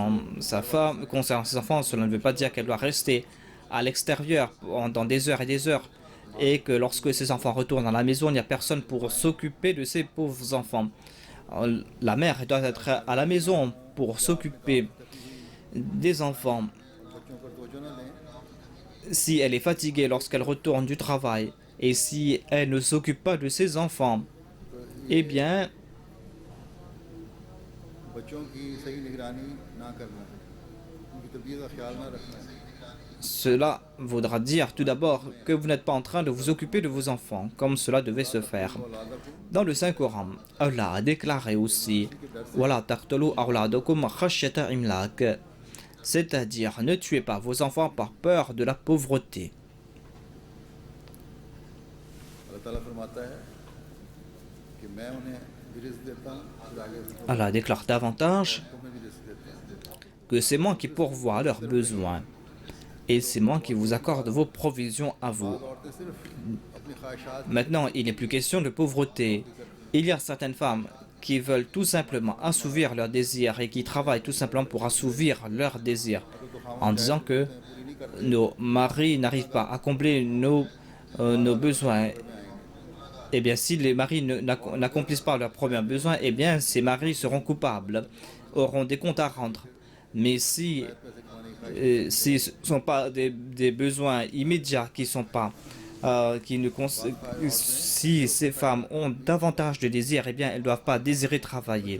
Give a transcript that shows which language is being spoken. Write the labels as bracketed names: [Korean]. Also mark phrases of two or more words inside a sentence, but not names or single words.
[French] Cela ne veut pas dire qu'elle doit rester à l'extérieur pendant des heures et des heures et que lorsque ses enfants retournent à la maison, il n'y a personne pour s'occuper de ces pauvres enfants. La mère doit être à la maison pour s'occuper des enfants. [Urdu] اور بچوں پر توجہ نہ دیں [French] Si elle est fatiguée lorsqu'elle retourne du travail et si elle ne s'occupe pas de ses enfants, [Urdu] तो [French] eh [Urdu] ये [French] bien, [Urdu] بچوں کی صحیح نگرانی نہ کرنا ہے، ان کی طبیعت کا خیال نہ رکھنا ہے. [French] cela voudra dire tout d'abord que vous n'êtes pas en train de vous occuper de vos enfants, comme cela devait se faire. Dans le Saint-Coran, Allah a déclaré aussi [Arabic] ولا تقتلوا أولادكم خشية إملاق, [French] c'est-à-dire ne tuez pas vos enfants par peur de la pauvreté. [Urdu] اللہ تعالیٰ فرماتا ہے کہ میں انہیں بھی رزق دیتا ہوں، پھر آگے سے [French] Allah déclare davantage [Urdu] تمہیں بھی رزق دیتا ہوں. [French] que c'est moi qui pourvois à leurs besoins et c'est moi qui vous accorde vos provisions à vous. [Urdu] بعد عورتیں صرف اپنی خواہشات [French] Maintenant, il n'est plus question de pauvreté. Il y a certaines femmes qui veulent tout simplement assouvir leurs désirs et qui travaillent tout simplement pour assouvir leurs désirs en disant que [Urdu] پوری نہیں کرتے [French] nos maris n'arrivent pas à combler nos besoins. Eh bien, si les maris n'accomplissent pas leurs premiers besoins, eh bien, ces maris seront coupables, auront des comptes à rendre. Mais si ce ne sont pas des besoins immédiats qui sont pas si ces femmes ont davantage de désirs, eh bien elles ne doivent pas désirer travailler.